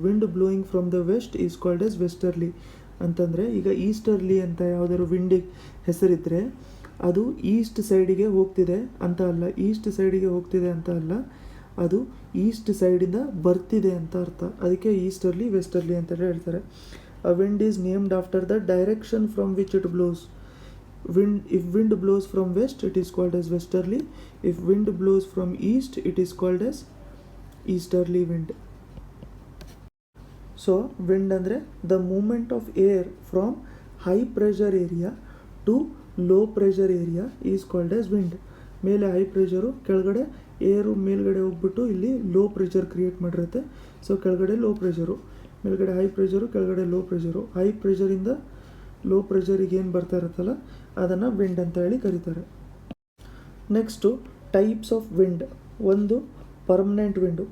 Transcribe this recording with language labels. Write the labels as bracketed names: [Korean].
[English] wind blowing from the west is called as westerly [Kannada] ಅಂತಂದರೆ, ಈಗ easterly ಅಂತ ಯಾವುದಾದ್ರು ವಿಂಡಿಗೆ ಹೆಸರಿದ್ದರೆ ಅದು ಈಸ್ಟ್ ಸೈಡಿಗೆ ಹೋಗ್ತಿದೆ ಅಂತ ಅಲ್ಲ, ಈಸ್ಟ್ ಸೈಡಿಗೆ ಹೋಗ್ತಿದೆ ಅಂತ ಅಲ್ಲ, ಅದು ಈಸ್ಟ್ ಸೈಡಿಂದ ಬರ್ತಿದೆ ಅಂತ ಅರ್ಥ. ಅದಕ್ಕೆ ಈಸ್ಟರ್ಲಿ ವೆಸ್ಟರ್ಲಿ ಅಂತ ಹೇಳ್ತಾರೆ. [English] A wind is named after the direction from which it blows. If wind blows from west, it is called as westerly. If wind blows from east, it is called as easterly wind. So wind ಅಂದರೆ the movement of air from high pressure area to low pressure area is called as wind. [Kannada] ಮೇಲೆ high pressure, ಕೆಳಗಡೆ ಏರು ಮೇಲ್ಗಡೆ ಹೋಗ್ಬಿಟ್ಟು ಇಲ್ಲಿ low pressure create ಮಾಡಿರುತ್ತೆ. So ಕೆಳಗಡೆ low pressure, ಮೇಲ್ಗಡೆ high pressure, ಕೆಳಗಡೆ ಲೋ ಪ್ರೆಷರು. ಹೈ ಪ್ರೆಷರಿಂದ ಲೋ ಪ್ರೆಷರಿಗೆ ಏನು ಬರ್ತಾ ಇರುತ್ತಲ್ಲ ಅದನ್ನು ವಿಂಡ್ ಅಂತ ಹೇಳಿ ಕರೀತಾರೆ. [English] Next types of wind. [Kannada] ಒಂದು ಪರ್ಮನೆಂಟ್ ವಿಂಡು.